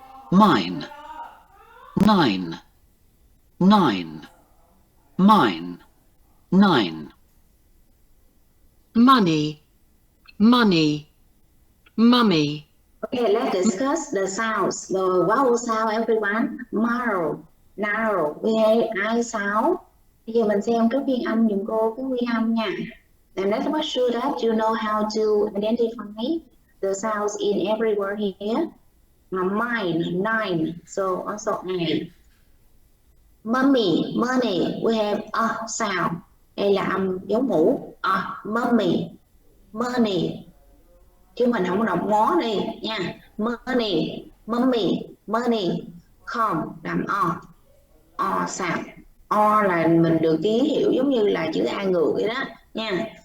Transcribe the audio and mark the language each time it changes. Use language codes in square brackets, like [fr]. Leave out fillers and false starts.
[en] Mine, nine, nine, mine, nine. Money, money, mummy. Okay, let's discuss the sounds, the vowel sound, everyone. Marrow, narrow, we have I sound. [vi] Bây giờ mình xem cái phiên âm dùm cô cái phiên âm nha. [en] And let's make sure that you know how to identify the sounds in every word here. Mine, nine, so also I. Mummy, money, we have a sound. [vi] Đây là âm dấu mũ. [en] Mummy, money. [vi] Chứ mình không đọc ngó đi nha. [en] Money, mummy, money, come, [vi] làm o sound. O là mình được ký hiệu giống như là chữ A ngược vậy đó nha.